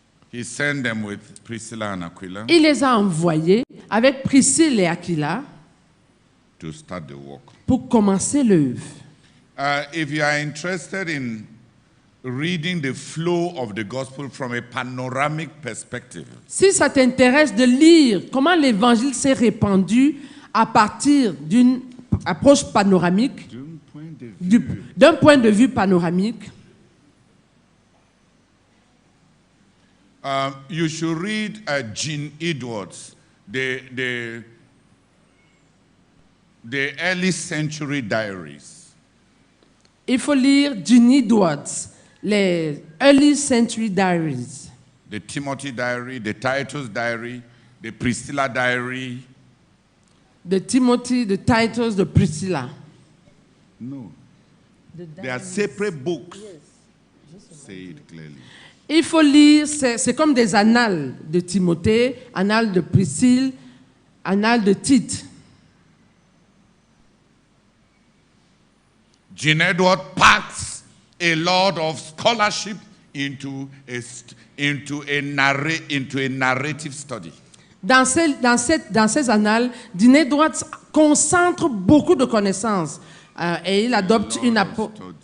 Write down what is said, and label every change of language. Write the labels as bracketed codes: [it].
[en] He sent them with Priscilla and Aquila [fr] Il les a envoyés avec Priscille et Aquila [en] to start the work. [fr] pour commencer l'œuvre. [en] If you are interested in reading the flow of the gospel from a panoramic perspective, [fr] Si ça t'intéresse de lire comment l'évangile s'est répandu à partir d'une approche panoramique, d'un point de vue panoramique, [en] you should read Gene Edwards, the early century diaries. [fr] il faut lire Gene Edwards, les Early Century Diaries, [en] The Timothy diary, the Titus diary, the Priscilla diary. [fr] de Timothy, de Titus, de Priscilla. [en] No. They are separate books. Say it clearly. [fr] Il faut lire, c'est comme des annales de Timothée, annales de Priscille, annales de Tite. [en] Gene Edwards packs a lot of scholarship into a narrative study. [fr] Dans ces annales, Gene-Edwards concentre beaucoup de connaissances et il adopte une approche.